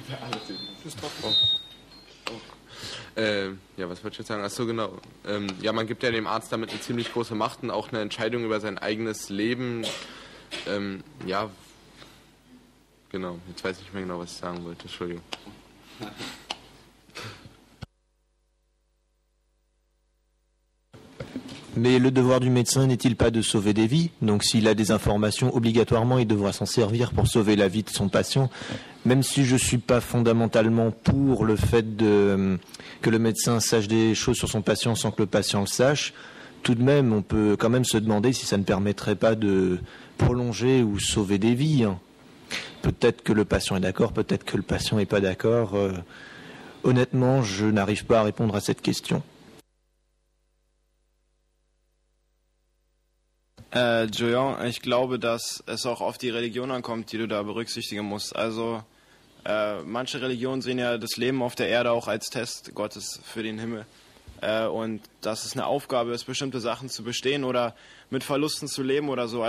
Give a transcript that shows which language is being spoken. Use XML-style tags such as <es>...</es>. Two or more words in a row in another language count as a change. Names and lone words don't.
<de>Ja, was wollte ich jetzt sagen? Achso, genau. Ja, man gibt ja dem Arzt damit eine ziemlich große Macht und auch eine Entscheidung über sein eigenes Leben. Ja, genau. Jetzt weiß ich nicht mehr genau, was ich sagen wollte. Entschuldigung.</de> <fr>Mais le devoir du médecin n'est-il pas de sauver des vies? Donc s'il a des informations, obligatoirement, il devra s'en servir pour sauver la vie de son patient. Même si je ne suis pas fondamentalement pour le fait que le médecin sache des choses sur son patient sans que le patient le sache, tout de même, on peut quand même se demander si ça ne permettrait pas de prolonger ou sauver des vies. Peut-être que le patient est d'accord, peut-être que le patient n'est pas d'accord. Honnêtement, je n'arrive pas à répondre à cette question.</fr> <de>Julian, ich glaube, dass es auch auf die Religion ankommt, die du da berücksichtigen musst. Also manche Religionen sehen ja das Leben auf der Erde auch als Test Gottes für den Himmel. Und dass es eine Aufgabe ist, bestimmte Sachen zu bestehen oder mit Verlusten zu leben oder so.</de>